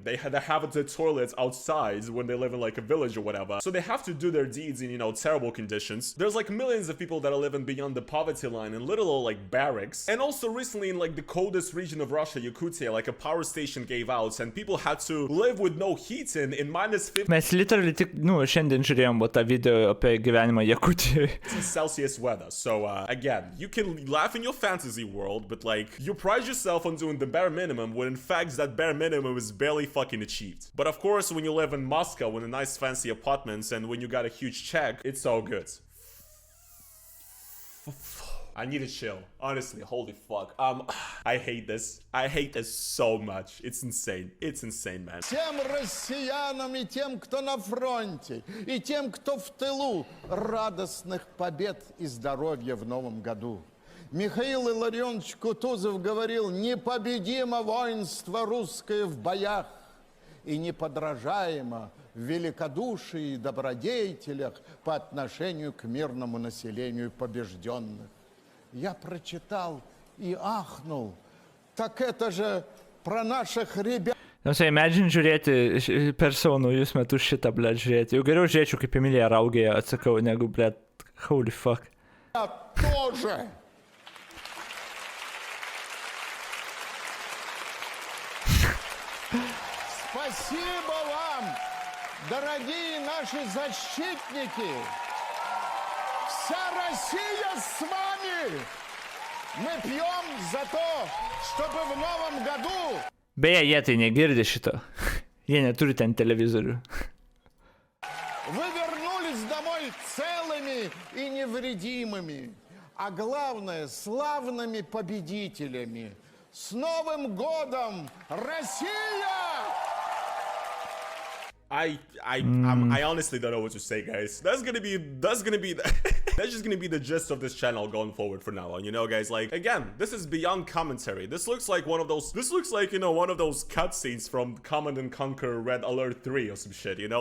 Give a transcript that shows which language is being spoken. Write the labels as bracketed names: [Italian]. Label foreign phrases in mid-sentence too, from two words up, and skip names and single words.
[English] They have the toilets outside when they live in like a village or whatever. So they have to do their deeds in, you know, terrible conditions. There's like millions of people that are living beyond the poverty line in little like barracks. And also recently in like the coldest region of Russia, Yakutia, like a power station gave out and people had to live with no heating in minus 50 [Lithuanian] Mes literally tik, nu, šiandien žiūrėjom tą video apie gyvenimą Jakutijoje. [English] Celsius weather. So again, you can laugh in your fantasy world, but like you pride yourself on doing the bare minimum when in fact that bare minimum is barely fucking achieved. But of course, when you live in Moscow in a nice fancy apartments and when you got a huge check, it's all good. I need to chill. Honestly, holy fuck. I hate this. I hate this so much. It's insane. It's insane, man. [Russian] Всем россиянам и тем, кто на фронте, и тем, кто в тылу, радостных побед и здоровья в новом году. Михаил Илларионович Кутузов говорил: непобедимо воинство русское в боях и неподражаемо в великодушии и добродетелях по отношению к мирному населению побежденных. я прочитал и ахнул. Так это же про наших ребят. [Lithuanian] Imagine žiūrėti per savo naujus metus šitą, blėt, žiūrėti. Jau geriau žiūrėčiau, kaip Emilija Raugėje atsakau, negu, blėt, [English] holy fuck. [Russian] Тоже. Спасибо вам, дорогие наши защитники. Вся Россия с вами. Мы пьем за то, чтобы в новом году... [Lithuanian] Beje, jie tai negirdi šito. Jie neturi ten televizorių. [Russian] Вы вернулись домой целыми и невредимыми, а главное, славными победителями. С Новым годом, Россия! [English] I honestly don't know what to say, guys. That's just gonna be the gist of this channel going forward for now on, you know, guys. Like, again, this is beyond commentary. This looks like one of those one of those cutscenes from Command & Conquer Red Alert 3 or some shit, you know.